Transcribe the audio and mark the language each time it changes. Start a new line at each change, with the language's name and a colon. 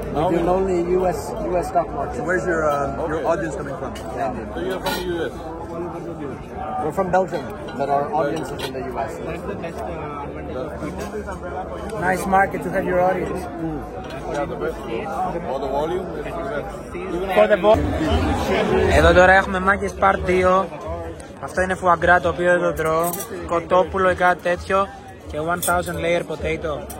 English: We do only U.S. stock market. So where's your audience coming from? So you're from the U.S. We're from Belgium, but our audience is in the U.S. Nice market to have your audience. Yeah, the best. For the volume, For the volume.
Greek: Εδώ τώρα έχουμε μάκες part 2. Αυτό είναι φουαγκρά το οποίο δεν το τρώω. Κοτόπουλο ή κάτι τέτοιο. Και 1000
English: layer potato.